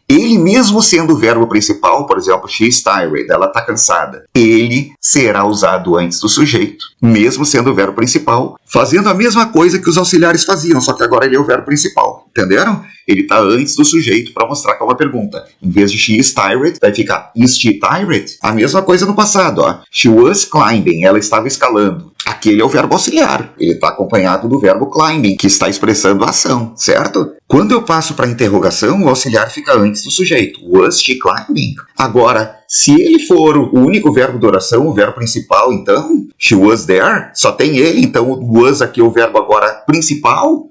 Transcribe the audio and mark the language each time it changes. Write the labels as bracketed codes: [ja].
[pt] Ele mesmo sendo o verbo principal, por exemplo, [en] she is tired, [pt] ela está cansada, ele será usado antes do sujeito, mesmo sendo o verbo principal, fazendo a mesma coisa que os auxiliares faziam, só que agora ele é o verbo principal. Entenderam? Ele está antes do sujeito para mostrar que é uma pergunta. Em vez de [en] she is tired, [pt] vai ficar [en] is she tired? [pt] A mesma coisa no passado, ó. [en] She was climbing, [pt] ela estava escalando. Aquele é o verbo auxiliar. Ele está acompanhado do verbo climbing, que está expressando a ação, certo? Quando eu passo para a interrogação, o auxiliar fica antes do sujeito. [en] Was she climbing? [pt] Agora, se ele for o único verbo da oração, o verbo principal, então, [en] she was there, [pt] só tem ele, então o was aqui é o verbo agora principal.